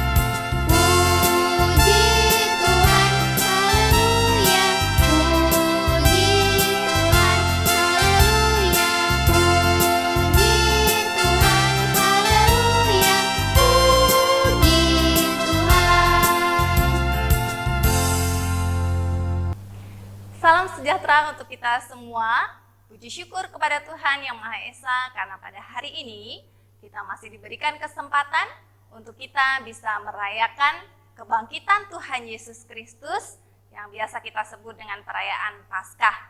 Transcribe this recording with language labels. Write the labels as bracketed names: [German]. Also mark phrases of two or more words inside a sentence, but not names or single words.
[Indonesian] Puji Tuhan, haleluya, puji Tuhan, haleluya, puji Tuhan, haleluya, puji Tuhan. Salam sejahtera untuk kita semua. Puji syukur kepada Tuhan Yang Maha Esa karena pada hari ini kita masih diberikan kesempatan untuk kita bisa merayakan kebangkitan Tuhan Yesus Kristus yang biasa kita sebut dengan perayaan Paskah.